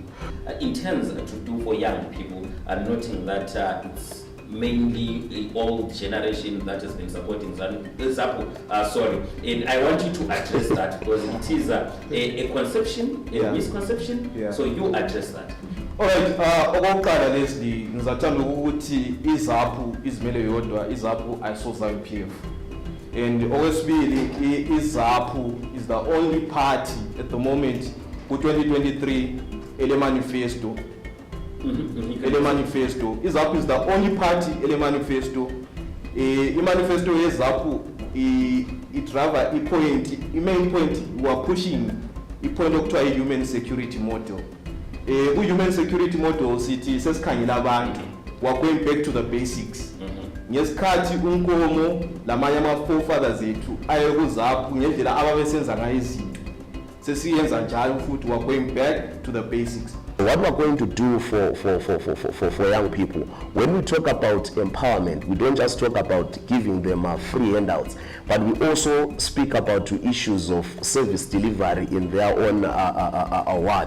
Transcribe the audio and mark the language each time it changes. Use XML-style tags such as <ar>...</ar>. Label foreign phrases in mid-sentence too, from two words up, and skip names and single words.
<en>In terms to do for young people, noting that it's mainly the old generation that has been supporting ZANU. Sorry, and I want you to address that because it is a conception, a misconception. Yeah. So you address that. Alright,</en> <nd>okokuqala Leslie, ngizathanda ukuthi iZAPU izimele yodwa, iZAPU ayiso ZANU-PF.</nd> <en>And okwesibili, iZAPU is the only party at the moment</en> <nd>ku-2023 ele</nd> <en>manifesto.</en> <nd>Ele manifesto.</nd> <en>iZAPU is the only party</en> <nd>ele manifesto. I-manifesto yeZAPU it-driver i-main point</nd> <en>we are pushing</en> <nd>i-point okuthiwa i-human security model.</nd> <en>Human security model</en> <nd>sithi sesikhangela abantu,</nd> <en>we are going back to the basics.</en> <nd>Ngesikhathi uNkomo lamanye ama-forefathers ethu aye kuZAPU ngendlela ababesenza ngayo izinto, sesiyenza njalo futhi</nd> <en>we are going back to the basics. What we're going to do for young people, when we talk about empowerment, we don't just talk about giving them free handouts, but we also speak about issues of service delivery in their own awards.</en>